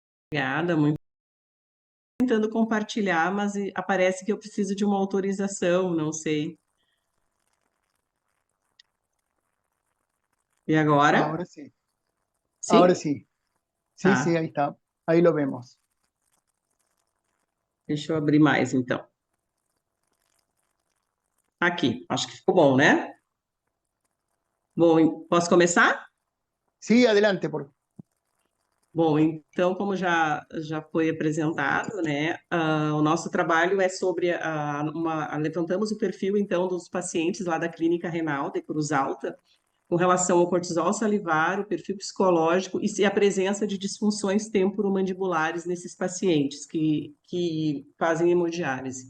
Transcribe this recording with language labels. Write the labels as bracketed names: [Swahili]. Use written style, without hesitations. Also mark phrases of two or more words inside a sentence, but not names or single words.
[Portuguese] Obrigada, muito tentando compartilhar, mas aparece que eu preciso de uma autorização, não sei. E agora? [Spanish] Ahora sí, ahora [Portuguese] Sim? [Spanish] sí. Sí, sí, [Portuguese] Tá. [Spanish] ahí está. Ahí lo vemos. [Portuguese] Deixa eu abrir mais, então. Aqui, acho que ficou bom, né? Bom, posso começar? [Spanish] Sí, adelante, por [Portuguese] Bom, então, como já foi apresentado, né, o nosso trabalho é sobre levantamos o perfil, então, dos pacientes lá da Clínica Renal de Cruz Alta, com relação ao cortisol salivar, o perfil psicológico e se a presença de disfunções temporomandibulares nesses pacientes que fazem hemodiálise.